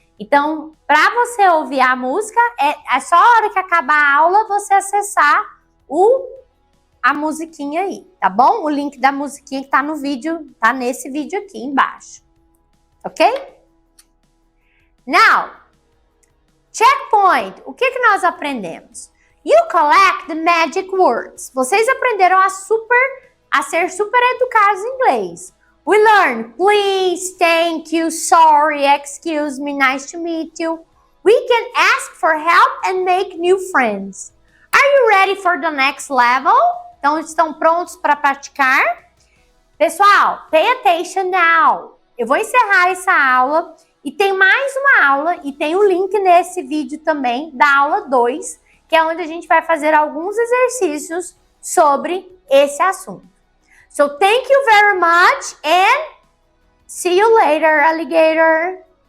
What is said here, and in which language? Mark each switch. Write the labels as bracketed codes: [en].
[pt] Então, para você ouvir a música, é só a hora que acabar a aula você acessar a musiquinha aí, tá bom? O link da musiquinha que tá no vídeo, tá nesse vídeo aqui embaixo. Ok? [en] Now, checkpoint. [pt] O que nós aprendemos? [en] You collect the magic words. [pt] Vocês aprenderam a ser super educados em inglês. [en] We learn please, thank you, sorry, excuse me, nice to meet you. We can ask for help and make new friends. Are you ready for the next level? [pt] Então, estão prontos para praticar? [en] Pessoal, pay attention now. [pt] Eu vou encerrar essa aula e tem mais uma aula e tem o link nesse vídeo também da aula 2, que é onde a gente vai fazer alguns exercícios sobre esse assunto. [en] So, thank you very much and see you later, alligator.